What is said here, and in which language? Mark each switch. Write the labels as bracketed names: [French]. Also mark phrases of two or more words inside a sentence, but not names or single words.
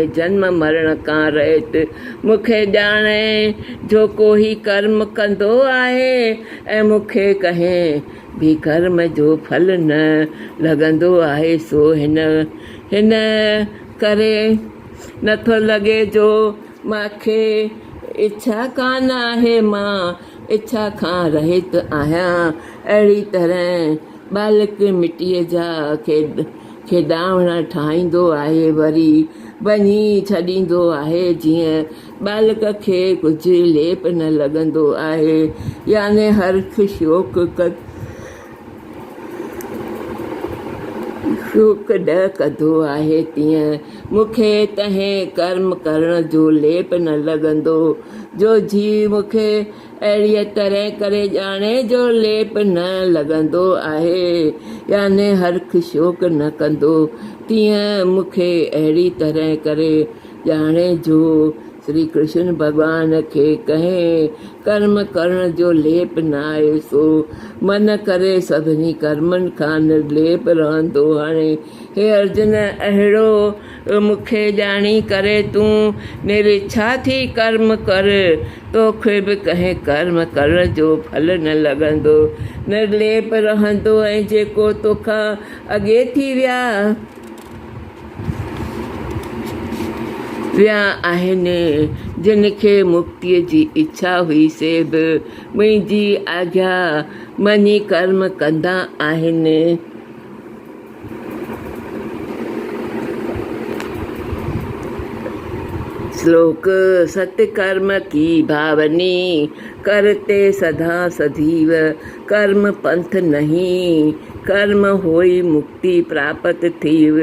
[Sindhi] जन्म मरण खां रहित मूंखे ॼाणे जो कोई कर्म कंदो आहे ऐं मूंखे कंहिं बि कर्म जो फल न लॻंदो आहे सो हिन करे नथो लॻे जो मूंखे इच्छा कान आहे मां इच्छा खां रहित आहियां। अहिड़ी तरह बालक मिटीअ जा खेॾावण ठाहींदो आहे, वरी वञी छॾींदो आहे जीअं बालक खे कुझु लेप न लॻंदो आहे। याने हर्ष शोक ॾ कंदो आहे, तीअं मूंखे तंहिं कर्म करण जो लेप न लॻंदो जो जीव मूंखे अहिड़ीअ तरह करे ॼाणे जो लेप न लॻंदो आहे। याने हर्ष शोक न कंदो, तीअं मूंखे अहिड़ी तरह करे ॼाणे जो श्री कृष्ण भॻवान खे कंहिं कर्म करण जो लेप न आहे, सो मन करे सभिनी कर्मनि खां निर्लेप रहंदो। हाणे हे अर्जुन, अहिड़ो मूंखे ॼाणी करे तूं निरिच्छा थी कर्म कर, तोखे बि कंहिं कर्म करण जो फल न लॻंदो, निर्लेप रहंदो। ऐं जेको तोखां अॻे थी विया आहिनि, जिन खे मुक्तीअ जी इच्छा हुई, से बि मुंहिंजी आज्ञा मञी कर्म कंदा आहिनि। [Hindi] श्लोक सत्कर्म की भावनी करते सदा सजीव, कर्म पंथ नहीं कर्म होई मुक्ति प्राप्त थीव।